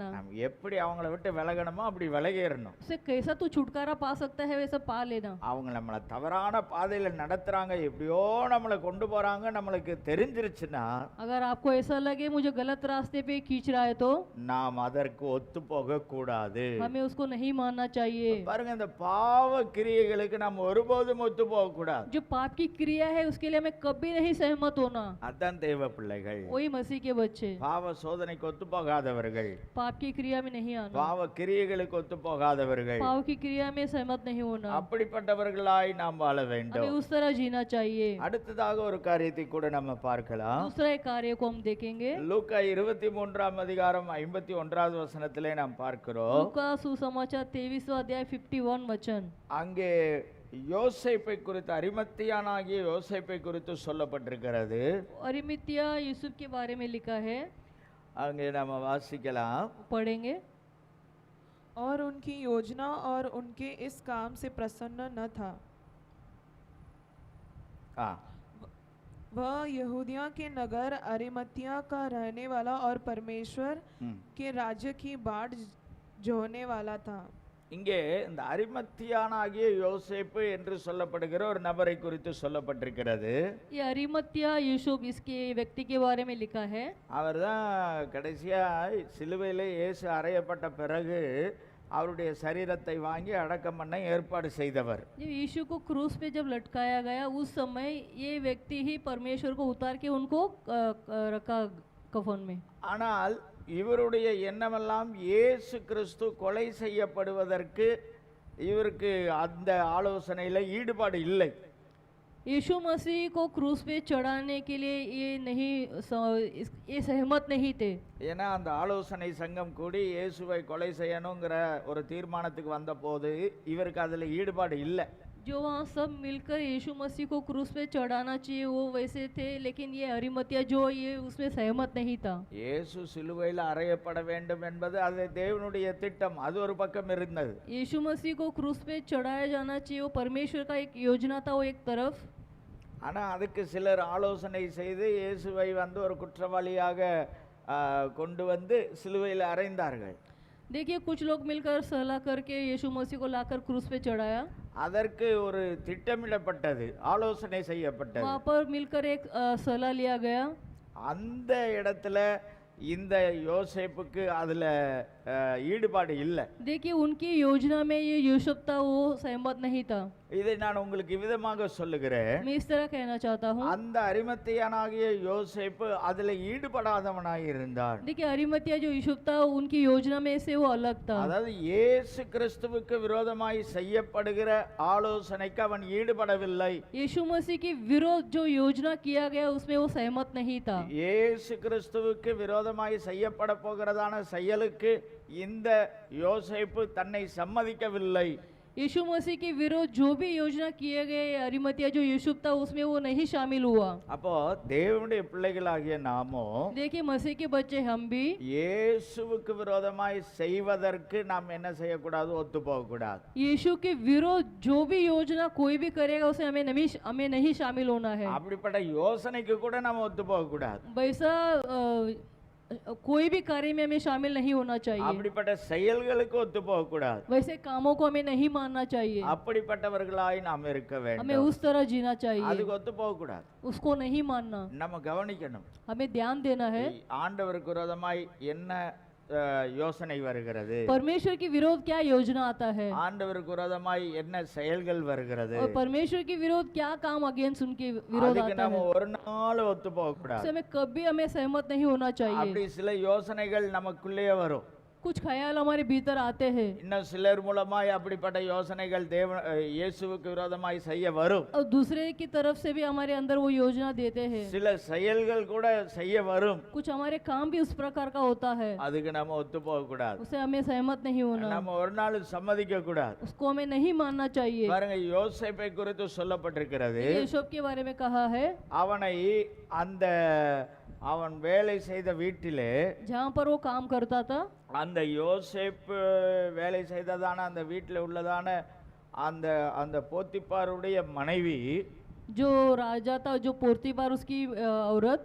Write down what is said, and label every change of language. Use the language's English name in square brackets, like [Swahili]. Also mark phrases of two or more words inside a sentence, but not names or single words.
[Tamil] நம்ம எப்படி அவங்கள விட்டு விலகணுமோ அப்படி விலகிடணும். [Hindi] उसे कैसा तू छुटकारा पा सकता है वैसा पा लेना। [Tamil] அவங்க நம்மளை தவறான பாதையில நடத்துறாங்க, எப்படியோ நம்மளை கொண்டு போறாங்க, நம்மளுக்கு தெரிஞ்சிருச்சுன்னா, [Hindi] अगर आपको ऐसा लगे मुझे गलत रास्ते पे खींच रहा है तो [Tamil] நாம் அதற்கு ஒத்து போக கூடாது. [Hindi] हमें उसको नहीं मानना चाहिए। [Tamil] பாருங்க, இந்த பாவ கிரியைகளுக்கு நாம் ஒருபோதும் ஒத்து போக கூடாது. [Hindi] जो पाप की क्रिया है उसके लिए हमें कभी नहीं सहमत होना। [Tamil] அதான் தேவ பிள்ளைகள், [Hindi] वही मसीह के बच्चे, [Tamil] பாவ சோதனைக்கு ஒத்து போகாதவர்கள், [Hindi] पाप की क्रिया में नहीं आना, [Tamil] பாவ கிரியைகளுக்கு ஒத்து போகாதவர்கள், [Hindi] पाप की क्रिया में सहमत नहीं होना। [Tamil] அப்படிப்பட்டவர்களாய் நாம் வாழ [Hindi] हमें [Tamil] வேண்டும். [Hindi] उस तरह जीना चाहिए। [Tamil] அடுத்ததாக ஒரு காரியத்தை கூட நம்ம பார்க்கலாம். [Hindi] दूसरा एक कार्य को हम देखेंगे, [Tamil] லூக்கா 23 அதிகாரம் 51வது வசனத்திலே நாம் பார்க்கிறோம். [Hindi] लूका सुसमाचार 23वां अध्याय 51 वचन। [Tamil] அங்கே யோசேப்பை குறித்து, அரிமத்தியானாகிய யோசேப்பை குறித்து சொல்லப்பட்டிருக்கிறது. [Hindi] अरिमतिया यूसुफ के बारे में लिखा है, [Tamil] அங்கே நம்ம வாசிக்கலாம். [Hindi] पढ़ेंगे। और उनकी योजना और उनके इस काम से प्रसन्न न था। ஆ वह यहूदिया के नगर अरिमतिया का रहने वाला और परमेश्वर ம் के राज्य की बाट जोहने वाला था। [Tamil] இங்கே இந்த அரிமத்தியானாகிய யோசேப்பு என்று சொல்லப்படுகிற ஒரு நபரை குறித்து சொல்லப்பட்டிருக்கிறது. [Hindi] ये अरिमत्या यूसुफ इसके व्यक्ति के बारे में लिखा है। [Tamil] அவர் தான் கடைசியா சிலுவையிலே இயேசு அறையப்பட்ட பிறகு அவருடைய சரீரத்தை வாங்கி அடக்கம் பண்ண ஏற்பாடு செய்தவர். [Hindi] जब यीशु को क्रूस पे जब लटकाया गया उस समय ये व्यक्ति ही परमेश्वर को उतार के उनको रखा कफन में। [Tamil] ஆனால் இவருடைய எண்ணமெல்லாம் இயேசு கிறிஸ்து கொலை செய்யப்படுவதற்கு இவருக்கு அந்த ஆலோசனையில் ஈடுபாடு இல்லை. [Hindi] यीशु मसीह को क्रूस पे चढ़ाने के लिए ये सहमत नहीं थे। [Tamil] ஏன்னா அந்த ஆலோசனை சங்கம் கூடி இயேசுவை கொலை செய்யணுங்கிற ஒரு தீர்மானத்துக்கு வந்த போது இவருக்கு அதில் ஈடுபாடு இல்லை. [Hindi] जो वहाँ सब मिलकर यीशु मसीह को क्रूस पे चढ़ाना चाहिए वो वैसे थे, लेकिन ये अरिमतिया जो ये उसमें सहमत नहीं था। [Tamil] இயேசு சிலுவையில் அறையப்பட வேண்டும் என்பது அது தேவனுடைய திட்டம், அது ஒரு பக்கம் இருந்தது. [Hindi] यीशु मसीह को क्रूस पे चढ़ाया जाना चाहिए वो परमेश्वर का एक योजना था, वो एक तरफ। [Tamil] ஆனால் அதுக்கு சிலர் ஆலோசனை செய்து இயேசுவை வந்து ஒரு குற்றவாளியாக கொண்டு வந்து சிலுவையில் அறைந்தார்கள். [Hindi] देखिए कुछ लोग मिलकर सलाह करके यीशु मसीह को लाकर क्रूस पे चढ़ाया। [Tamil] அதற்கு ஒரு திட்டமிடப்பட்டது, ஆலோசனை செய்யப்பட்டது. [Hindi] वहाँ पर मिलकर एक सलाह लिया गया। [Tamil] அந்த இடத்துல இந்த யோசேப்புக்கு அதுல ஈடுபாடு இல்லை. [Hindi] देखिए उनकी योजना में ये यूसुफ था वो सहमत नहीं था। [Tamil] இதை நான் உங்களுக்கு விதமாக சொல்லுகிறேன். [Hindi] मैं इस तरह कहना चाहता हूँ। [Tamil] அந்த அரிமத்தியானாகிய யோசேப்பு அதுல ஈடுபடாதவனாய் இருந்தார். [Hindi] देखिए अरिमतिया जो यूसुफ था उनकी योजना में से वो अलग था। [Tamil] அதாவது இயேசு கிறிஸ்துவுக்கு விரோதமாய் செய்யப்படுகிற ஆலோசனைக்கு அவன் ஈடுபடவில்லை. [Hindi] यीशु मसीह की विरोध जो योजना किया गया उसमें वो सहमत नहीं था। [Tamil] இயேசு கிறிஸ்துவுக்கு விரோதமாய் செய்யப்பட போகிறதான செயலுக்கு இந்த யோசேப்பு தன்னை சம்மதிக்கவில்லை. [Hindi] यीशु मसीह के विरोध जो भी योजना किए गए अरिमतिया जो यूसुफ था उसमें वो नहीं शामिल हुआ। [Tamil] அப்போ தேவனுடைய பிள்ளைகளாகிய நாமோ [Hindi] देखिए मसीह के बच्चे हम भी [Tamil] இயேசுவுக்கு விரோதமாய் செய்வதற்கு நாம் என்ன செய்யக்கூடாது, ஒத்து போகக்கூடாது. [Hindi] यीशु के विरोध जो भी योजना कोई भी करेगा उसे हमें नहीं शामिल होना है। [Tamil] அப்படிப்பட்ட யோசனைக்கு கூட நாம் ஒத்து போகக்கூடாது. [Hindi] वैसा कोई भी कार्य में हमें शामिल नहीं होना चाहिए। [Tamil] அப்படிப்பட்ட செயல்களுக்கு ஒத்து போகக்கூடாது. [Hindi] वैसे कामों को हमें नहीं मानना चाहिए। [Tamil] அப்படிப்பட்டவர்களாய் நாம் இருக்க [Hindi] हमें [Tamil] வேண்டும். [Hindi] उस तरह जीना चाहिए, [Tamil] அதுக்கு ஒத்து போகக்கூடாது. [Hindi] उसको नहीं मानना। [Tamil] நம்ம கவனிக்கணும். [Hindi] हमें ध्यान देना है [Tamil] ஆண்டவருக்கு விரோதமாய் என்ன யோசனை வருகிறது, [Hindi] परमेश्वर के विरोध क्या योजना आता है, [Tamil] ஆண்டவருக்கு விரோதமாய் என்ன செயல்கள் வருகிறது. [Hindi] और परमेश्वर के विरोध क्या काम अगेंस्ट उनके विरोध [Tamil] அதுக்கு [Hindi] आता [Tamil] நம்ம [Hindi] है। [Tamil] ஒரு நாள் ஒத்து போகக்கூடாது. [Hindi] उससे हमें कभी हमें सहमत नहीं होना चाहिए। [Tamil] அப்படி சில யோசனைகள் நமக்குள்ளே வரும். [Hindi] कुछ ख्याल हमारे भीतर आते हैं [Tamil] இன்னும் சிலர் மூலமாய் அப்படிப்பட்ட யோசனைகள் இயேசுவுக்கு விரோதமாய் செய்ய வரும். [Hindi] और दूसरे की तरफ से भी हमारे अंदर वो योजना देते हैं। [Tamil] சில செயல்கள் கூட செய்ய வரும். [Hindi] कुछ हमारे काम भी उस प्रकार का होता है, [Tamil] அதுக்கு நம்ம ஒத்து போக கூடாது. [Hindi] उसे हमें सहमत नहीं होना, [Tamil] நம்ம ஒரு நாள் சம்மதிக்க கூடாது. [Hindi] उसको हमें नहीं मानना चाहिए। [Tamil] பாருங்க, யோசேப்பை குறித்து சொல்லப்பட்டிருக்கிறது. [Hindi] यूसुफ के बारे में कहा है, [Tamil] அவனை அவன் வேலை செய்த வீட்டிலே, [Hindi] जहाँ पर वो काम करता था, [Tamil] அந்த யோசேப்பு வேலை செய்ததான அந்த வீட்டில் உள்ளதான அந்த அந்த போத்திப்பாருடைய மனைவி [Hindi] जो राजा था, जो पोर्तिफार उसकी औरत,